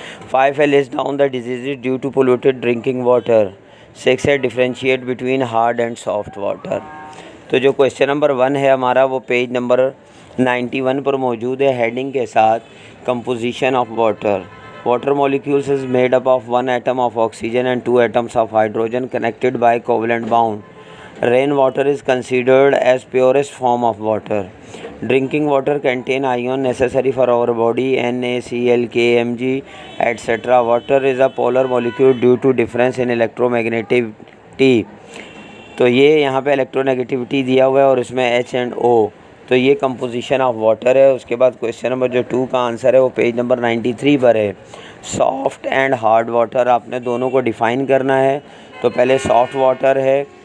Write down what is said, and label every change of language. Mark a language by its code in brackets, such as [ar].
[en] 5 ہے list down the diseases due to polluted drinking water, 6 ہے differentiate between hard and soft water. [ur] تو جو question number 1 ہے ہمارا وہ پیج نمبر 91 پر موجود ہے، ہیڈنگ کے ساتھ [en] Composition of water. Water molecules is made up of 1 atom of oxygen and 2 atoms of hydrogen connected by covalent bond. Rain water is considered as purest form of water. Drinking water contain ion necessary for our body, NaCl, K, Mg, etc. Water is a polar molecule due to difference in electronegativity. [ur] تو یہ یہاں پہ الیکٹرونیگیٹیوٹی دیا ہوا ہے اور اس میں H and O، تو یہ کمپوزیشن آف واٹر ہے۔ اس کے بعد کویسچن نمبر جو 2 کا آنسر ہے وہ پیج نمبر 93 پر ہے۔ [en] soft and hard water [ur] آپ نے دونوں کو ڈیفائن کرنا ہے۔ تو پہلے سافٹ واٹر ہے،